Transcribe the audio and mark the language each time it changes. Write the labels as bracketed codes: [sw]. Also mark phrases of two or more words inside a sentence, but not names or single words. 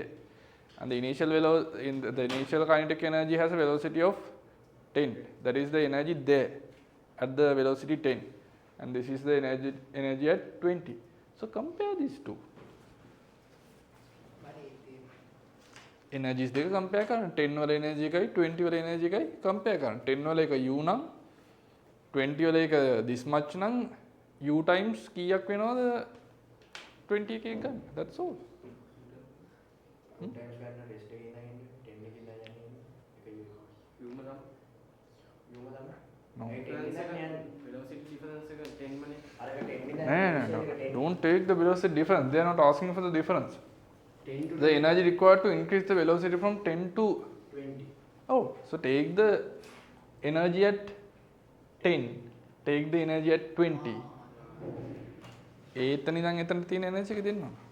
[en] And the initial the initial kinetic energy has a velocity of 10. That is the energy there at the velocity 10, and this is the energy at 20. So compare these two. [si] Energies දෙක compare කරන්න 10 වල energy එකයි 20 වල energy එකයි compare කරන්න 10 වල එක u නම් 20 වල එක [en] this much [si] නම් [en] u times [si] කීයක් වෙනවද 20 එකෙන් ගන්න [en] that's all [si] Sometimes ගන්න rest එකේ ඉඳන් 10 එකකින් ඉඳන් යන්නේ යුම නම් no ඒ 10 ඉඳන් යන්නේ [en] velocity difference [si] එක 10 මනේ. අර 10 ඉඳන් [en] no don't take the velocity difference they are not asking for the difference 10 to the energy required to increase the velocity from 10 to 20. oh so take the energy at 10 take the energy at 20 [si] එතන ඉඳන් එතනට තියෙන [en] energy [si] එක දෙන්නවා